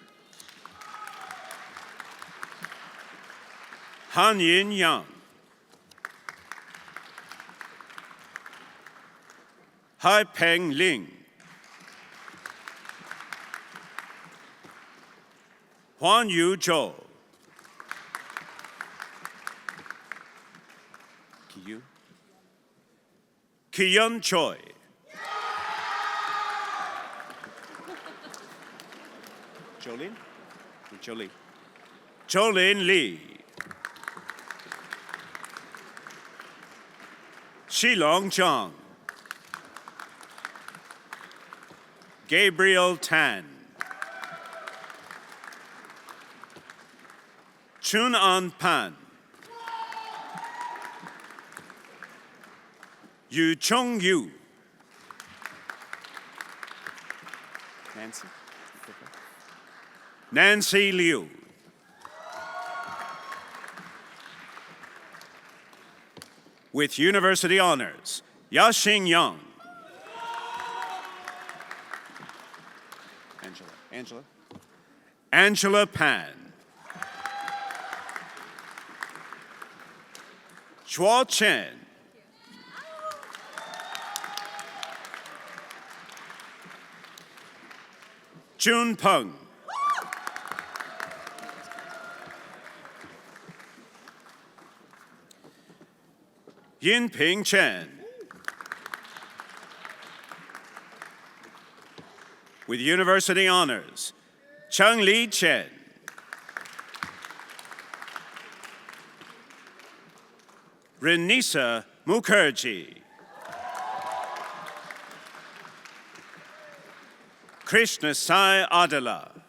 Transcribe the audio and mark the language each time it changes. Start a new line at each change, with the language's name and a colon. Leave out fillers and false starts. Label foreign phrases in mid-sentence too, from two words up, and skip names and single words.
English: Han Yin Yang. Hai Peng Ling. Huan Yu Zhou. Kiyu. Kiyun Choi. Jolin. Jolie. Jolin Lee. Shilong Zhang. Gabriel Tan. Chun An Pan. Yu Chung Yu. Nancy. Nancy Liu. With university honors, Yaxing Yang. Angela. Angela Pan. Chua Chen. Jun Peng. Yin Ping Chen. With university honors, Chung Li Chen. Renisa Mukherjee. Krishna Sai Adela.